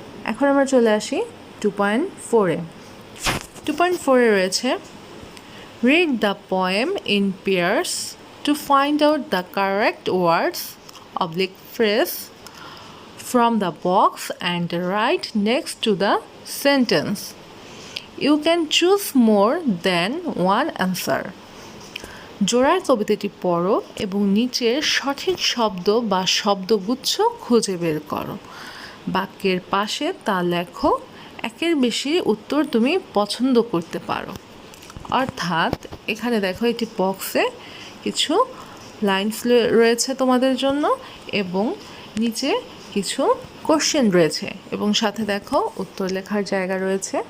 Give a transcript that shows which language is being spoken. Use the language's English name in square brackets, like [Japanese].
[Bangla] এখন আমরা চলে আসি 2.4-এ। 2.4-এ রয়েছে [English] Read the poem in pairs to find out the correct words phrase from the box and write next to the sentence. You can choose more than one answer. [Bangla] জোড়ায় কবিতাটি পড়ো এবং নিচের সঠিক শব্দ বা শব্দগুচ্ছ খুঁজে বের করো। বাক্যের পাশে তা লেখো। একের বেশি উত্তর তুমি পছন্দ করতে পারো। অর্থাৎ এখানে দেখো একটি বক্সে কিছু লাইনস রয়েছে তোমাদের জন্য এবং নিচে কিছু কোশ্চেন রয়েছে এবং সাথে দেখো উত্তর লেখার জায়গা রয়েছে।